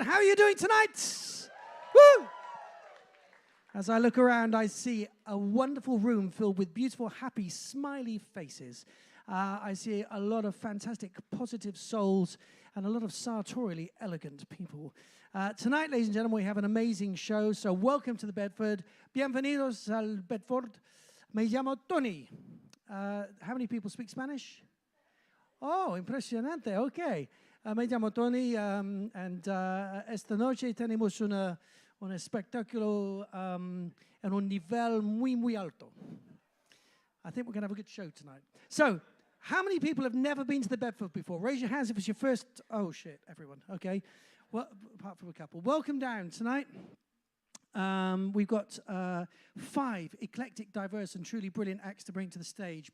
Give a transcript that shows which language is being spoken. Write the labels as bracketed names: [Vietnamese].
[English] How are you doing tonight? Woo! As I look around, I see a wonderful room filled with beautiful, happy, smiley faces. I see a lot of fantastic, positive souls and a lot of sartorially elegant people. Tonight, ladies and gentlemen, we have an amazing show. So welcome to the Bedford. [Spanish] Bienvenidos al Bedford. Me llamo Tony. [English] How many people speak Spanish? [Spanish] Oh, impresionante. Okay. Me llamo Tony, and esta noche tenemos un espectáculo en un nivel muy, muy alto. [English] I think we're going to have a good show tonight. So, how many people have never been to the Bedford before? Raise your hands if it's your first. Oh, shit, everyone. Okay. Well, apart from a couple. Welcome down tonight. We've got 5 eclectic, diverse, and truly brilliant acts to bring to the stage.